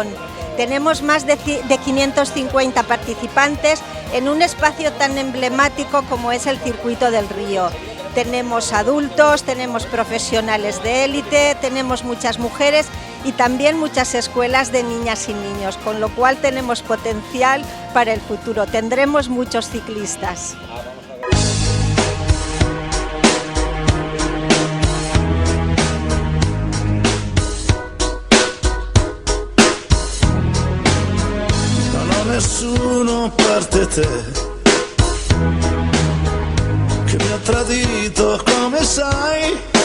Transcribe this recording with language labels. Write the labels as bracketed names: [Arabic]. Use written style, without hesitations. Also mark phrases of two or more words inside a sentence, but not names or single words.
[Spanish] Tenemos más de 550 participantes en un espacio tan emblemático como es el Circuito del Río. Tenemos adultos, tenemos profesionales de élite, tenemos muchas mujeres y también muchas escuelas de niñas y niños, con lo cual tenemos potencial para el futuro. Tendremos muchos ciclistas. [Italian] Nessuno a parte te che mi ha tradito, come sai.